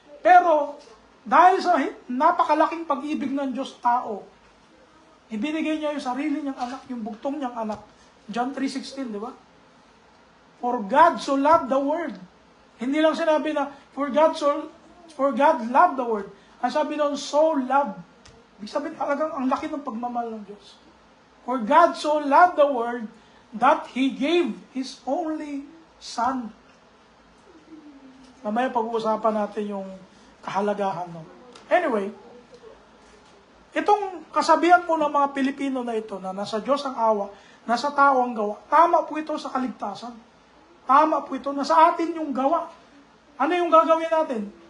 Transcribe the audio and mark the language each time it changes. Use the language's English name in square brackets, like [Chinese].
[Filipino] Pero, dahil sa napakalaking pag-ibig ng Diyos tao, ibinigay niya yung sarili niyang anak, yung bugtong niyang anak. [English] John 3:16, [Filipino] di ba? [English] For God so loved the world. [Filipino] Hindi lang sinabi na, [English] for God loved the world. [Filipino] Ang sabi doon, [English] so loved. [Filipino] Ibig sabihin talagang ang laki ng pagmamahal ng Diyos. [English] For God so loved the world that He gave His only Son. [Filipino] Mamaya pag-uusapan natin yung kahalagahan. Anyway, itong kasabihan po ng mga Pilipino na ito, na nasa Diyos ang awa, nasa tao ang gawa, tama po ito sa kaligtasan. Tama po ito, nasa atin yung gawa. Ano yung gagawin natin?